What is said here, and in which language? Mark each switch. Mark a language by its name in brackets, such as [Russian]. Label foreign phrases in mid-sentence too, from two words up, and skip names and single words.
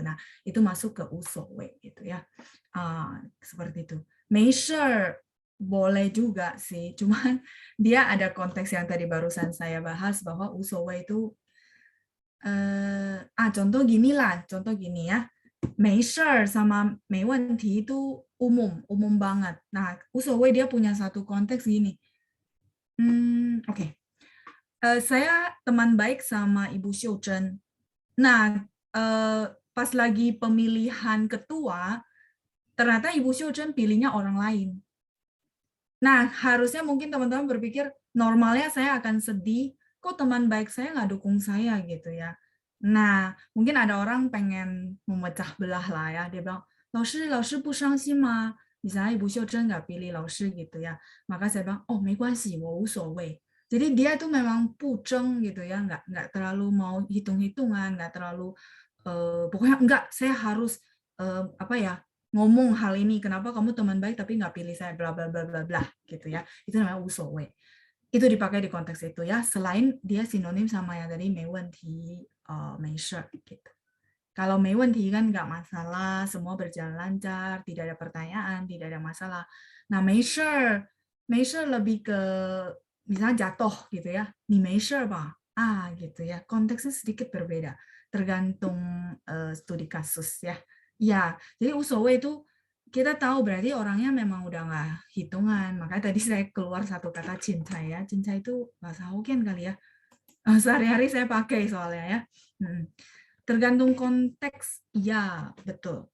[Indonesian] Nah, itu masuk ke 无所谓 gitu ya. Seperti itu. 没事 boleh juga sih, cuman dia ada konteks yang tadi barusan saya bahas bahwa 无所谓 itu contoh gini lah, contoh gini ya. 没事儿 sama 没问题 itu umum banget. Nah, 无所谓 dia punya satu konteks gini. Oke. Saya teman baik sama Ibu Xiu Zhen. Nah, pas lagi pemilihan ketua, ternyata Ibu Xiu Zhen pilihnya orang lain. Nah, harusnya mungkin teman-teman berpikir, normalnya saya akan sedih, kok teman baik saya nggak dukung saya gitu ya. Nah, mungkin ada orang pengen memecah belah lah ya. Dia bilang, [Chinese] 老师不伤心吗? [Indonesian] Misalnya Ibu Xiu Zhen nggak pilih 老师 gitu ya. Maka saya bilang, [Chinese] oh 没关系,我无所谓. [Indonesian] Jadi dia tuh memang pujeng gitu ya, nggak terlalu mau hitung-hitungan, nggak terlalu, pokoknya enggak, saya harus apa ya, ngomong hal ini, kenapa kamu teman baik tapi nggak pilih saya, bla bla bla bla bla gitu ya. Itu namanya usowe. Itu dipakai di konteks itu ya, selain dia sinonim sama yang tadi [Chinese] 没问题, 没事 [Indonesian] gitu. Kalau 没问题 kan nggak masalah, semua berjalan lancar, tidak ada pertanyaan, tidak ada masalah. Nah, 没事 lebih ke misalnya jatuh gitu ya, [Chinese] 你没事吧? [Indonesian] Gitu ya. Konteksnya sedikit berbeda, tergantung studi kasus ya. Ya, jadi usowe itu kita tahu berarti orangnya memang udah nggak hitungan. Makanya tadi saya keluar satu kata cinta ya. Cinta itu bahasa Hokkien kali ya. Sehari-hari saya pakai soalnya ya. Tergantung konteks, ya betul.